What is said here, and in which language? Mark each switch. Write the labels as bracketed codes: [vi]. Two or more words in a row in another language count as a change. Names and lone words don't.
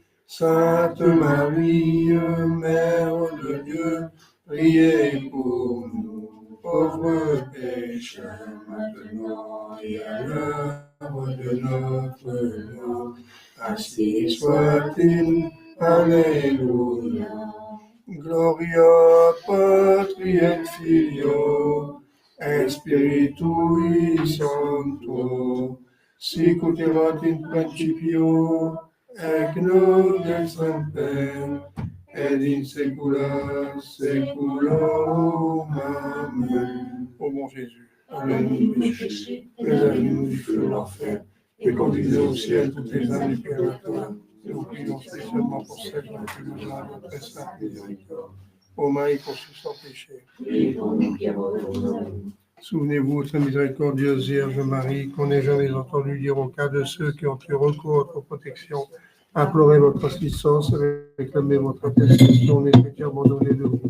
[fr] Sainte Marie, Mère de Dieu, priez pour nous, pauvres pécheurs, maintenant et à l'heure de notre mort. Ainsi soit-il. Alléluia. [la] Gloria Patri et Filio et Spiritui Sancto, sic ut erat in principio, et nunc et semper, et in saecula saeculorum. Amen. [fr] Ô mon Jésus, pardonne-nous nos péchés, préserve-nous du feu de l'enfer, et conduisez au ciel toutes les âmes du purgatoire. Nous prions spécialement pour celles qui ont été besoin de votre sainte miséricorde. Ô Marie conçue sans péché. Souvenez-vous, très miséricordieuse Vierge Marie, qu'on n'ait jamais entendu dire au cas de ceux qui ont eu recours à votre protection, implorez votre assistance, réclamez votre intercession, n'était abandonné de vous.